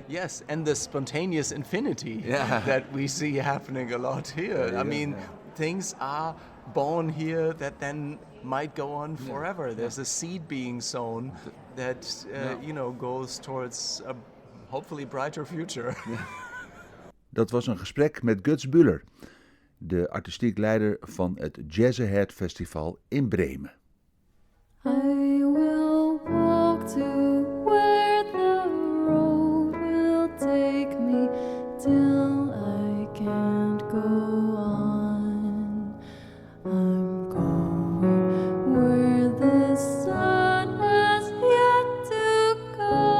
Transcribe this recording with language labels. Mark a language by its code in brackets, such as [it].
[en] Yes, and the spontaneous infinity that we see happening a lot here. Things are born here that then might go on forever. There's a seed being sown that goes towards a hopefully brighter future. [nl] Dat was een gesprek met Götz Bühler, de artistiek leider van het Jazzahead Festival in Bremen. [en] I will walk to where the road will take me till I can't go on. I'm going where the sun has yet to go.